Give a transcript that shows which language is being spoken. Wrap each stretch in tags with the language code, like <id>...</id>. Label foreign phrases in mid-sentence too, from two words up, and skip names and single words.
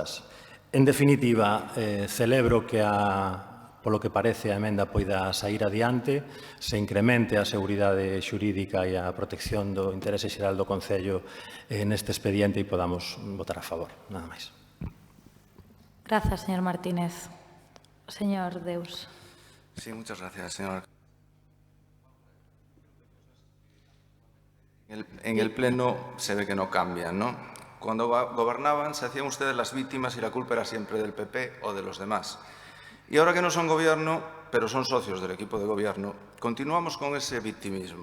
<gl>En definitiva, celebro que a polo que parece a emenda poida sair adiante, se incremente a seguridade xurídica e a protección do interese xeral do Concello neste expediente e podamos votar a favor. Nada máis. Grazas, señor Martínez. Señor Deus.</gl> <es>Sí, muchas gracias, señor. En el Pleno se ve que no cambian, ¿no? Cuando gobernaban se hacían ustedes las víctimas y la culpa era siempre del PP o de los demás. Y ahora que no son gobierno, pero son socios del equipo de gobierno, continuamos con ese victimismo.</es>